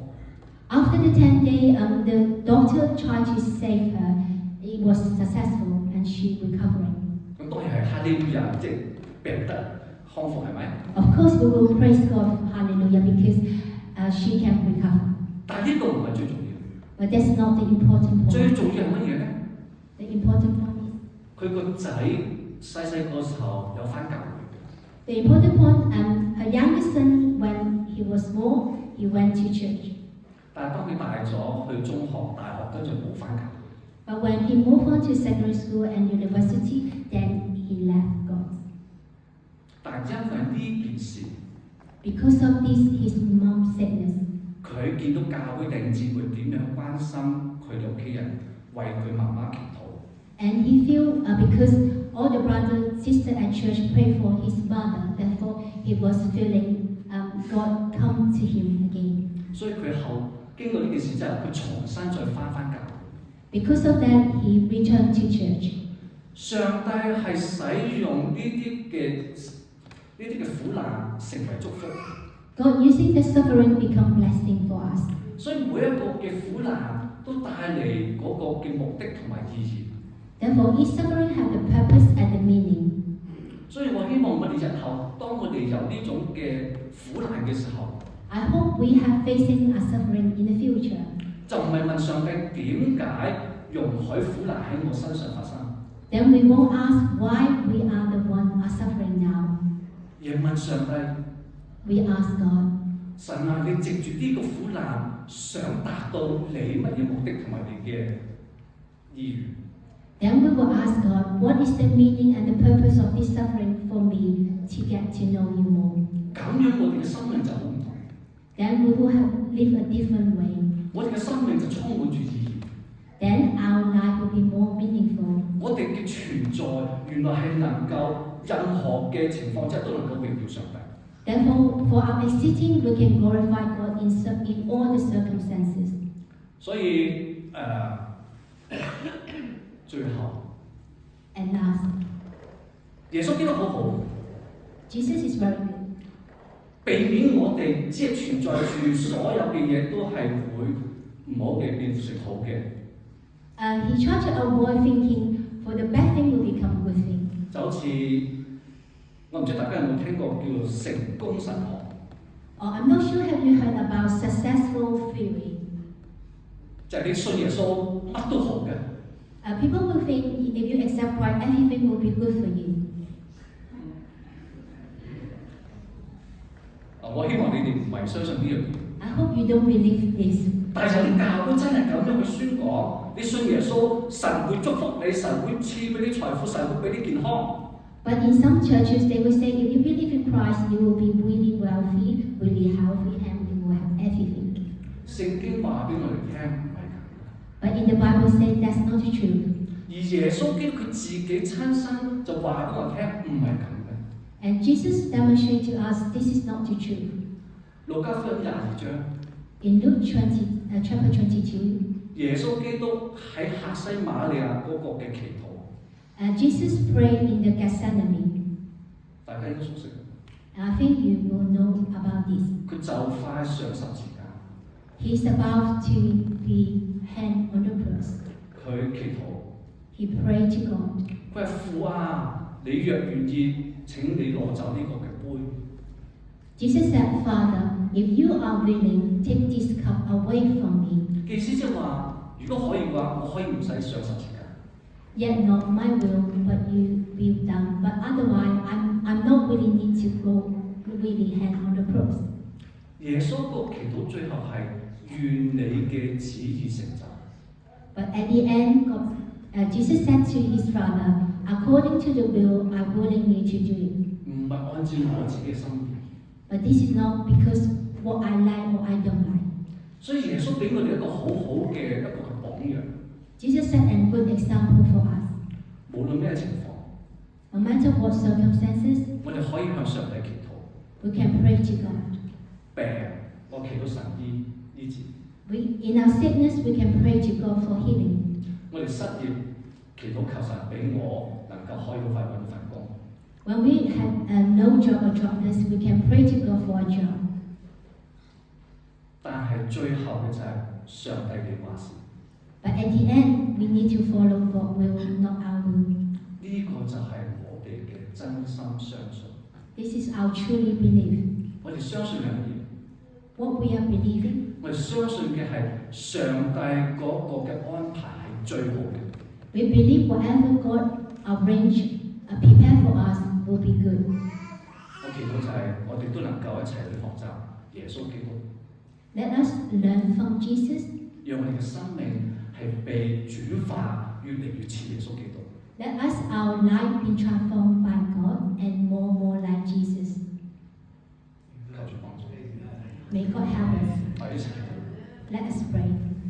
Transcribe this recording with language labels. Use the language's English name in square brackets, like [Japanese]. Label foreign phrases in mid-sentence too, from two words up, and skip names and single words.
[English] After the 10 days, the doctor tried to save her. It was successful, and she recovering. [Cantonese] 咁當然係哈利路亞，即係病得康復係咪？ [English] Of course, we will praise God, hallelujah, because she can recover. [Cantonese] 但係呢個唔係最重要， [English] But that's not the important [Cantonese] 最 [English] point. [Cantonese] 重要係乜嘢咧？ [English] The important point is [Cantonese] 佢個仔細個時候有返教會。 [English] the important point. Her youngest son, when he was small, he went to church. [Cantonese] 但係當佢大咗去中學、大學，跟住冇返教會。 [English] But when he moved on to secondary school and university, then he left God. [Cantonese] 但係因為呢件事， [English] Because of this, his mom's sickness, [Cantonese] 佢見到教會弟兄姊妹點樣關心佢哋屋企人，為佢媽媽祈禱。 [English] and he feel because all the brother, sister at church pray for his mother, therefore he was feeling God come to him again. [Cantonese] 所以佢後經過呢件事之後，佢重新再返教會。 [English] Because of that, he returned to church. [Cantonese] 上帝係使用呢啲嘅苦難成為祝福， [English] God using the suffering become blessing for us. [Cantonese] 所以每一個嘅苦難都帶嚟嗰個嘅目的同埋意義。 [English] Therefore, each suffering have the purpose and the meaning. [Cantonese] 所以我希望我哋日後當我哋有呢種嘅苦難嘅時候， [English] I hope we have facing a suffering in the future. [Cantonese] 就唔係問上帝點解容許苦難喺我身上發生， [English] Then we won't ask why we are the one are suffering now. [Cantonese] 而係問上帝， [English] We ask God, [Cantonese] 神啊，你藉住呢個苦難想達到你乜嘢目的同埋你嘅意願？ [English] then we will ask God, what is the meaning and the purpose of this suffering for me to get to know you more? [Cantonese] 咁樣我哋嘅生命就好唔同， [English] Then we will have live a different way. [Cantonese] 我哋嘅生命就充滿住意義。 [English] Then our life will be more meaningful. [Cantonese] 我哋嘅存在原來係能夠任何嘅情況之下都能夠榮耀上帝。 [English] Therefore, for our existing, we can glorify God in all the circumstances. [Cantonese] 所以最後， [English] And last, [Cantonese] 耶穌基督好好， [English] Jesus is very good. [Cantonese] 避免我哋只係存在住所有嘅嘢都係會唔好嘅變成好嘅。 [English] He tried to avoid thinking for the bad thing will become good thing. [Cantonese] 就好似我唔知大家有冇聽過叫做成功神學， [English] I'm not sure have you heard about successful theory. [Cantonese] 就係你信耶穌乜都好嘅。 [English] People will think if you accept Christ, everything will be good for you. [Cantonese] 我希望你哋唔係相信呢樣嘢。 [English] I hope you don't believe this. [Cantonese] 但係有啲教會真係咁樣去宣講，你信耶穌，神會祝福你，神會賜俾你財富，神會俾你健康。 [English] But in some churches, they will say if you believe in Christ, you will be really wealthy, really healthy, and you will have everything. [Cantonese] 聖經話俾我哋聽唔係咁。 [English] But in the Bible, say that's not the truth. [Cantonese] 而耶穌基督佢自己親身就話俾我聽唔係咁嘅。 [English] And Jesus demonstrated to us this is not the truth. [Cantonese] 路加福音22章， [English] In Luke chapter 22, [Cantonese] 耶穌基督喺客西馬利亞嗰個嘅祈禱， [English] Jesus prayed in the Gethsemane. [Cantonese] 大家應該熟悉。 [English] I think you will know about this. [Cantonese] 佢就快上十字架， [English] He's about to be hanged on the cross. [Cantonese] 佢祈禱， [English] He prayed to God. [Cantonese] 佢話父啊，你若願意，請你攞走呢個嘅杯。 [English] Jesus said, Father, if you are willing, take this cup away from me. [Cantonese] 意思即係話，如果可以嘅話，我可以唔使上十字架。 [English] Yet not my will, but you be done. But otherwise, I'm not willing need to go really hang on the cross. [Cantonese] 耶穌個祈禱最後係願你嘅旨意成就。 [English] But at the end, Jesus said to his Father, according to the will, I willingly to do it. [Cantonese] 唔係按照我自己嘅心意。 [English] But this is not because what I like or I don't like. [Cantonese] 所以耶穌俾我哋一個好好嘅一個嘅榜樣。 [English] Jesus set a good example for us. [Cantonese] 無論咩情況， [English] No matter what circumstances, [Cantonese] 我哋可以向上帝祈禱。 [English] we can pray to God. [Cantonese] 病，我祈禱神醫治； [English] In our sickness, we can pray to God for healing. [Cantonese] 我哋失業，祈禱求神俾我能夠可以快揾到份工。 [English] When we have no job or jobless, we can pray to God for a job. [Cantonese] 但係最後嘅就係上帝嘅話事。 [English] But at the end, we need to follow God's will, not our will. [Cantonese] 呢個就係我哋嘅真心相信。 [English] This is our truly belief. [Cantonese] 我哋相信嘅嘢， [English] What we are believing, [Cantonese] 我哋相信嘅係上帝嗰個嘅安排係最好嘅。 [English] we believe whatever God arranged, prepared for us will be good. [Cantonese] 我祈禱就係我哋都能夠一齊去學習耶穌基督， [English] Let us learn from Jesus. [Cantonese] 讓我哋嘅生命係被轉化，越嚟越似耶穌基督。 [English] Let us our life be transformed by God and more like Jesus. [Cantonese] 求主幫助。 [English] May God help us. [Cantonese] 我哋一齊祈禱。 [English] Let us pray.